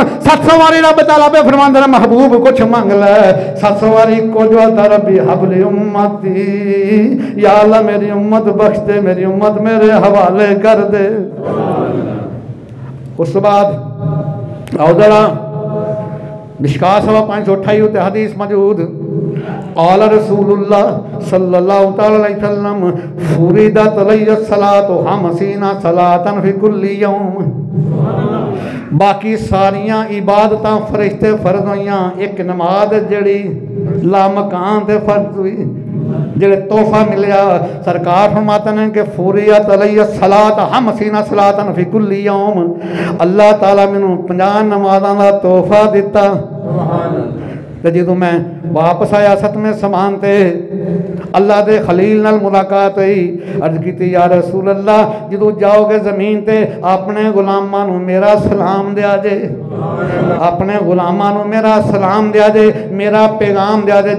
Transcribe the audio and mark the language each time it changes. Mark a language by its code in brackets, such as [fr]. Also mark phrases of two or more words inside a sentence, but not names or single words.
[pa] 700 واری رب تعالیٰ پے فرماندا ہے محبوب کجھ منگ لے، 700 واری کو جو [ar] ربي هب لي أمتي, [pa] یا اللہ میری امت بخش دے، میری امت میرے حوالے کر دے. اس بعد آؤ ذرا مشکوٰۃ 528 اُتے حدیث موجود, [ar] قال رسول الله صلى الله عليه وسلم فرضت عليه الصلاة خمسين صلاة في كل يوم. [pa] باقی ساریاں عبادتاں فرشتے فرض ہوئیاں، اک نماز جہڑی لامکان تے فرض ہوئی، جہڑے تحفہ ملیا. [ur] سرکار فرماتے ہیں کہ [ar] فرضت عليه الصلاة خمسين صلاة في كل يوم, [pa] اللہ تعالیٰ مینوں 50 نمازاں دا تحفہ دتا. تو جو میں واپس آیا 7ویں سمان تے اللہ کے خلیل نال ملاقات ہوئی، عرض کی یا رسول اللہ جو جاؤ گے زمین تے اپنے غلاماں نوں میرا سلام دیا جے، اپنے غلاماں نوں میرا سلام دیا جے، میرا پیغام دیا جے.